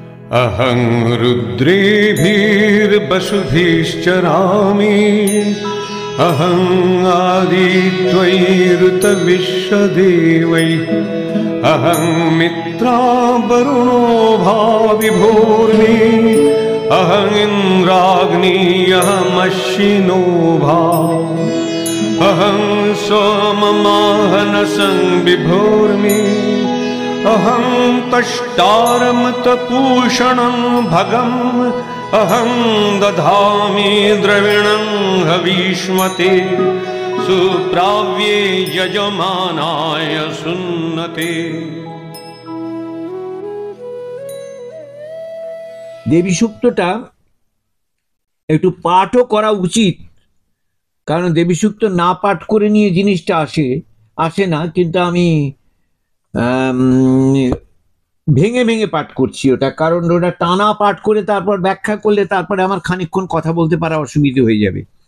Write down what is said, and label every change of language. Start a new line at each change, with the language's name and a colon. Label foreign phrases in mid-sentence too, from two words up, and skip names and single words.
Sanskrit: अहं रुद्रेभिर्वसुभिश्चरामि अहं आदित्वैरुतविश्वदेवैः अहं मित्रा वरुणो भाविभूर्मि अहं इन्द्राग्नी अहमश्विनो भा अहं सोममाहनसं विभूर्मि अहं तष्टारमतपूषणं भगम् अहं दधामि द्रविणं हविष्मते सुप्राव्ये यजमानाय सुन्नते।
Bangla: দেবী সূক্তটা একটু পাঠও করা উচিত, কারণ দেবী সূক্ত না পাঠ করে নিয়ে জিনিসটা আসে না, কিন্তু আমি ভেঙে ভেঙে পাঠ করছি ওটা, কারণ ওটা টানা পাঠ করে তারপর ব্যাখ্যা করলে তারপরে আমার খানিকক্ষণ কথা বলতে পারা অসুবিধে হয়ে যাবে।